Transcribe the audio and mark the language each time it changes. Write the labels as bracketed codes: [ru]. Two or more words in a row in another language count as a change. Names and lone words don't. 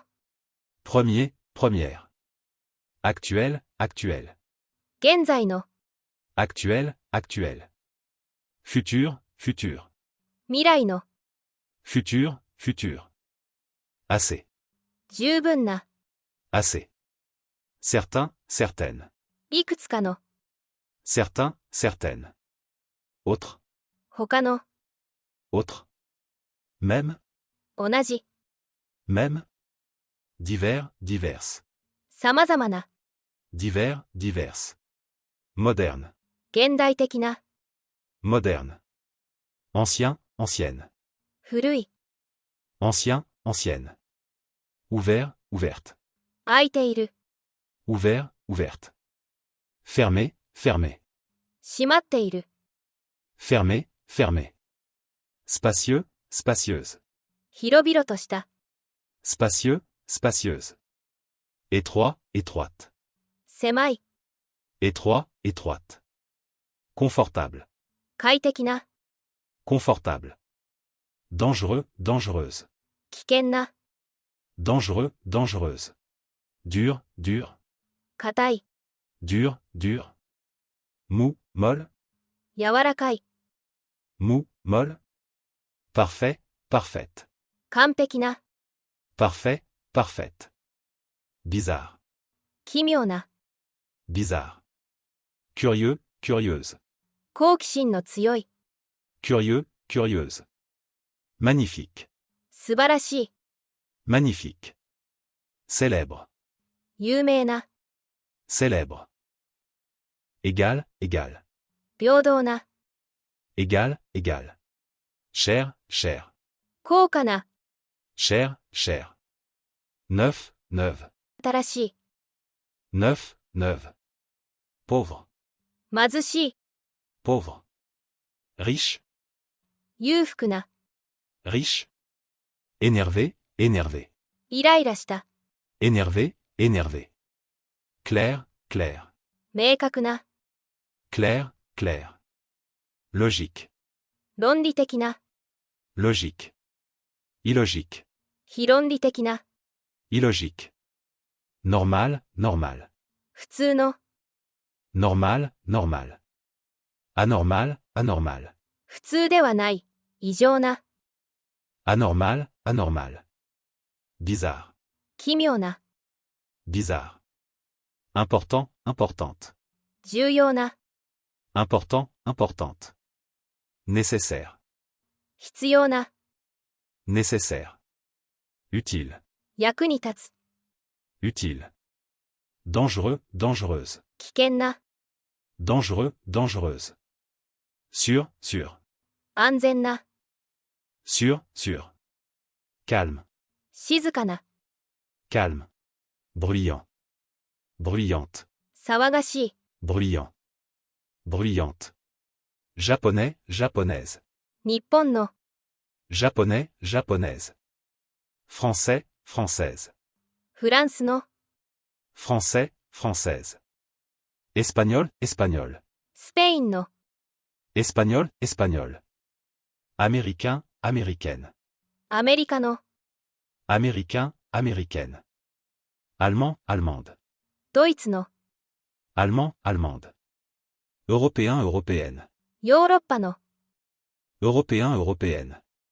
[fr] Premier, première. Actuel, actuel. [ja] 現在の、 [fr] Actuel, actuel. Futur, futur. [ja] 未来の、 [fr] Futur, futur. Assez, [ja] 十分な、 [fr] assez. Certain, certaine. [ja] いくつかの、 [fr] Certain, certaine. Autre, [ja] 他の、 [fr] autre. Même, [ja] 同じ、 [fr] même. Divers, diverses. [ja] 様々な、 [fr] Divers, diverses. Moderne, [ja] 現代的な、 [fr] moderne. Ancien, ancienne. [ja] 古い、 [fr] Ancien, ancienne. Ouvert, ouverte. [ja] 空いている、 [fr] Ouvert, ouverte. Fermé, fermé. [ja] 閉まっている、 [fr] Fermé, fermé. Spacieux, spacieuse. [ja] 広々とした、 [fr] Spacieux, spacieuse. Étroit, étroite. [ja] 狭い、 [fr] Étroit, étroite. Confortable, [ja] 快適な、 [fr] confortable. Dangereux, dangereuse. [ja] 危険な、 [fr] Dangereux, dangereuse. Dur, dur. [ja] 硬い、 [fr] Dur, dur. Mou, molle. [ja] 柔らかい、 [fr] Mou, molle. Parfait, parfaite. [ja] 完璧な、 [fr] Parfait, parfaite. Bizarre, [ja] 奇妙な、 [fr] bizarre. Curieux, curieuse. [ja] 好奇心の強い、 [fr] Curieux, curieuse. Magnifique, [ja] 素晴らしい、 [fr] magnifique. Célèbre, [ja] 有名な、 [fr] célèbre. Égal, égal. [ja] 平等な、 [fr] Égal, égal. Cher, cher. [ja] 高価な、 [fr] Cher, cher. Neuf, neuve. [ja] 新しい、 [fr] Neuf, neuve. Pauvre, [ja] 貧しい、 [fr] pauvre. Riche, [ja] 裕福な、 [fr] riche. Énervé, énervé. [ja] イライラした、 [fr] Énervé, énervé. Clair, clair. [ja] 明確な、 [fr] Clair, clair. Logique, [ja] 論理的な、 [fr] logique. Illogique, [ja] 非論理的な、 [fr] illogique. Normal, normal. [ja] 普通の、 [fr] Normal, normal. Anormal, anormal. [ja] 普通ではない、異常な、 [fr] Anormal, anormal. Bizarre, [ja] 奇妙な、 [fr] bizarre. Important, importante. [ja] 重要な、 [fr] Important, importante. Nécessaire, [ja] 必要な、 [fr] nécessaire. Utile, [ja] 役に立つ、 [fr] utile. Dangereux, dangereuse. [ja] 危険な、 [fr] Dangereux, dangereuse. Sûr, sûr. [ja] 安全な、 [fr] Sûr, sûr. Calme, [ja] 静かな、 [fr] calme. Bruyant. Bruyante, [ja] 騒がしい、 [fr] bruyant. Bruyante. Japonais, japonaise. [ja] 日本の、 [fr] Japonais, japonaise. Français, française. [ja] フランスの、 [fr] Français, française. Espagnol, espagnol. [ja] スペインの、 [fr] Espagnol, espagnol. Américain, américaine. [ja] アメリカの、 [fr] Américain, américaine. Allemand, allemande. [ja] ドイツの、 [fr] Allemand, allemande. Européen, européenne. [ja] ヨーロッパの、 [fr] Européen, européenne.